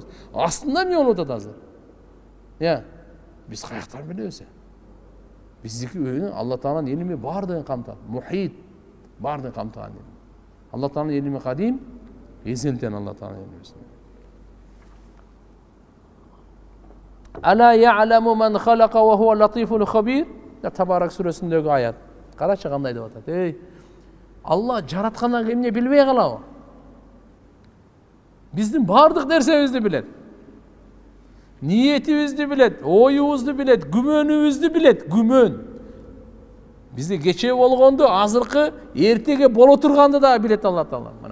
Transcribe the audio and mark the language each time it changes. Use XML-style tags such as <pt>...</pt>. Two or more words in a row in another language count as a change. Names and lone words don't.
<ky>Астында эмне болуп атат азыр? Биз каяктан билебиз? Биздики өйүн Алла Тааланын илими бардыгын камтат. Мухит бардыгын камтыган. Алла Тааланын илими кадим, эзелтен Алла Тааланын илими.</ky> <ar>ألا يعلم من خلق وهو اللطيف الخبير.</ar> <ky>Табарак сүрөсүндөгү аят. Карачы кандай деп атат. Алла жараткандан кийин эмне билбей калабы? Биздин бардык нерсебизди билет. Ниетибизди билет, оюбузду билет, күмөнүбүздү билет, күмөн. Бизде кече болгонду, азыркы, эртеге боло турганды да билет Алла Таала.</ky>